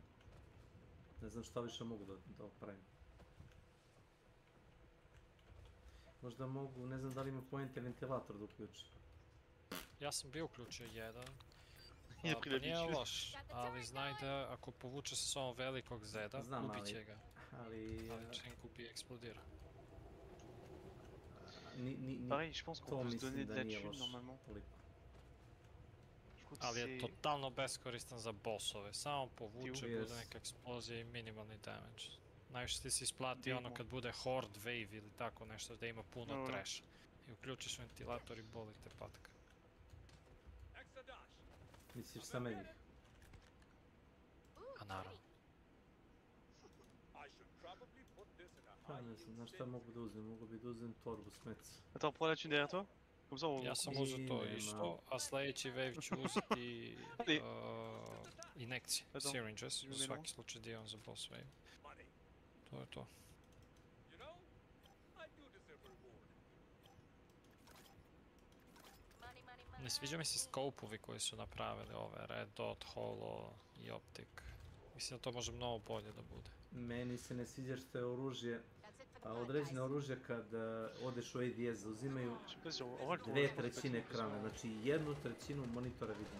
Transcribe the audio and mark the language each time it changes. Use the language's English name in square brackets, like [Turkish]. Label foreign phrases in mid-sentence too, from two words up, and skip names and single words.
[Serbian] Ne znam šta više mogu da opravim. Možda mogu, ne znam da li ima pointer ventilator da uključi. Ja sam bio uključio jedan. Pa nije loš, ali znaj da ako povuče sa sobom velikog zeda, ubit će ga. Ali Čenkupi eksplodira. [French] Pareil, je pense qu'on peut se donner de la thune normalement. [Serbian] Ali je totalno beskoristan za bossove, samo povuče, bude neka eksplozija i minimalni damage. Najviše ti se isplati ono kad bude [English] horde wave [Serbian] ili tako nešto da ima puno trasha. I uključiš ventilator i boli te patka. Misliš sa meni? A naravno. Pa ne znam, znaš šta mogu da uzmem? Mogu bi da uzmem torbu s meci. [French] Attends, prends la thune derrière toi. Comme ça on... [Serbian] Ja sam uzeo to isto, a sljedeći wave ću uzeti injekcije, syringes, u svaki slučaj dio za [English] boss wave. [Serbian] To je to. Ne sviđa mi se scope-ovi koji su napravili ove, Red Dot, Holo i Optic. Mislim da to može mnogo bolje da bude. Meni se ne sviđa što je oružje, određene oružje kad odeš u ADS zauzimaju 2/3 ekrana, znači 1/3 monitora vidim.